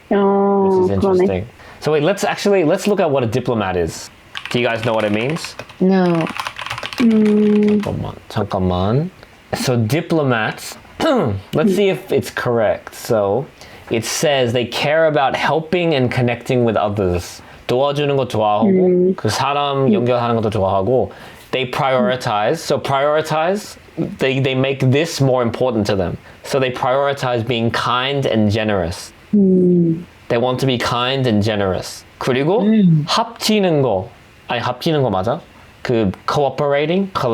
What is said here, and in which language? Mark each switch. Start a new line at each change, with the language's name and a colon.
English: Which is interesting. So wait, let's look at what a diplomat is. Do you guys know what it means? No.
Korean: 잠깐만.
English: So diplomats, let's see if it's correct. So it says they care about helping and connecting with others.
Korean: 도와주는 거 좋아하고 그 사람 연결하는 것도 좋아하고
English: they prioritize. So prioritize, they make this more important to them. So they prioritize being kind and generous. They want to be kind and generous.
Korean: 그리고 합치는 거 맞아? collaborating.